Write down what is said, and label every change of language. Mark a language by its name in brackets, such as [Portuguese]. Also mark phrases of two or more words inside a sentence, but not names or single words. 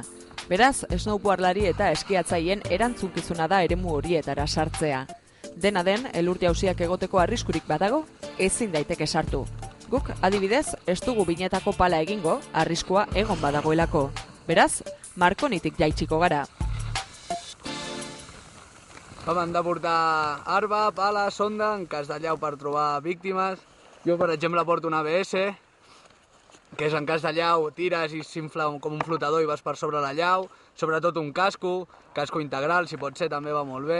[Basque] Beraz, snowboardlari eta eskiatzaileen erantzunkizuna da eremu horietara sartzea. Dena den, elur jauziak egoteko arriskurik badago, ezin daiteke sartu. Guk, adibidez, ez dugu binetako pala egingo, arriskua egon badagoelako. Beraz, Markonitik jaitsiko gara. [Catalan] Home, hem de portar arba, pala, sonda, en cas de llau per trobar víctimes. Jo, per exemple, porto un ABS, que és en cas de llau, tires i s'infla com un flotador i vas per sobre la llau. Sobretot un casco integral, si pot ser, també va molt bé.